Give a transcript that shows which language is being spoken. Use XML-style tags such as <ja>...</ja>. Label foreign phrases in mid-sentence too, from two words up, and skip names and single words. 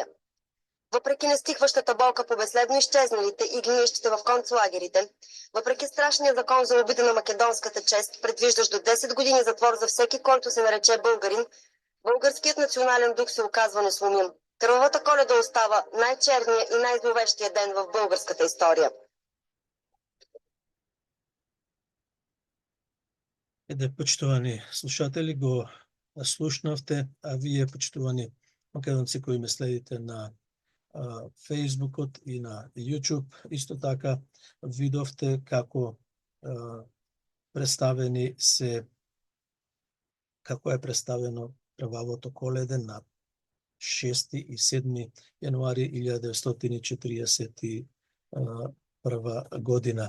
<bg>Въпреки нестихващата болка по безследно изчезналите и гниещите в концлагерите, въпреки страшния закон за обида на македонската чест, предвиждащ до 10 години затвор за всеки, който се нарече българин, българският национален дух се оказва несломим. Кървавата Коледа остава най-черният и най-зловещия ден в българската история.</bg> <mk>Почитувани слушатели, го слушнавте, а вие, почитувани македонци кои ме следите на Фейсбукот и на YouTube, исто така видовте како представени се, како е представено крвавото Коледе на 6 и 7 јануари 1941 година.</mk>